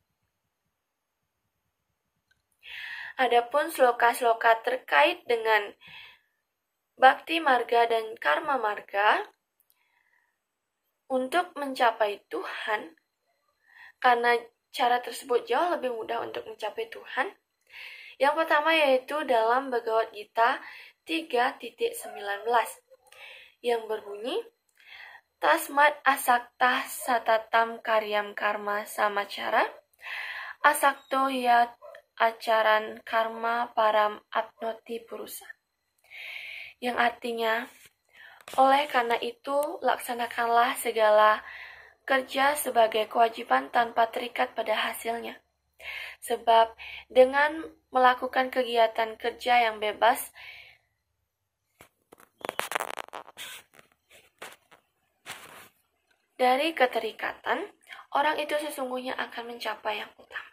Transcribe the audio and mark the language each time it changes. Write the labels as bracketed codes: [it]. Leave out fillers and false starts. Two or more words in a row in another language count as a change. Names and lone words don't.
[id] Adapun sloka-sloka terkait dengan Bhakti Marga dan Karma Marga untuk mencapai Tuhan, karena cara tersebut jauh lebih mudah untuk mencapai Tuhan. Yang pertama yaitu dalam Bhagavad Gita 3.19 yang berbunyi, [sa] तस्मात् असक्तः सततं कार्यं कर्म समाचर, असक्तः यत् आचरन् कर्म परम् आप्नोति पुरुषः. [id] Yang artinya, oleh karena itu, laksanakanlah segala kerja sebagai kewajiban tanpa terikat pada hasilnya. Sebab dengan melakukan kegiatan kerja yang bebas dari keterikatan, orang itu sesungguhnya akan mencapai yang utama.